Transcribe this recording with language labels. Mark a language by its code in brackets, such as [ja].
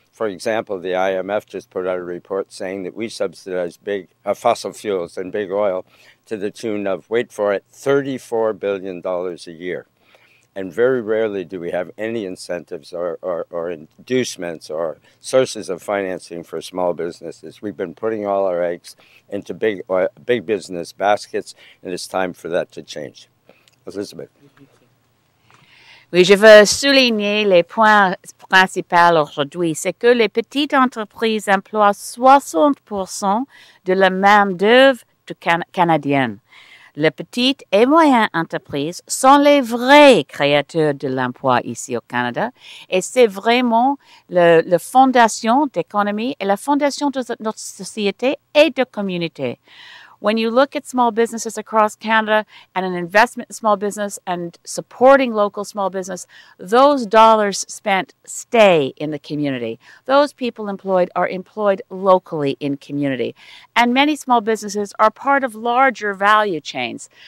[en] For example, the IMF just put out a report saying that we subsidize big fossil fuels and big oil to the tune of, wait for it, $34 billion a year. And very rarely do we have any incentives or inducements or sources of financing for small businesses. We've been putting all our eggs into big business baskets, and it's time for that to change. Elizabeth. [fr] Oui, je veux souligner les points principaux aujourd'hui. C'est que les petites entreprises emploient 60% de la main-d'œuvre canadienne. Les petites et moyennes entreprises sont les vrais créateurs de l'emploi ici au Canada et c'est vraiment la fondation d'économie et la fondation de notre société et de communauté. [en] When you look at small businesses across Canada and an investment in small business and supporting local small business, those dollars spent stay in the community. Those people employed are employed locally in community. And many small businesses are part of larger value chains.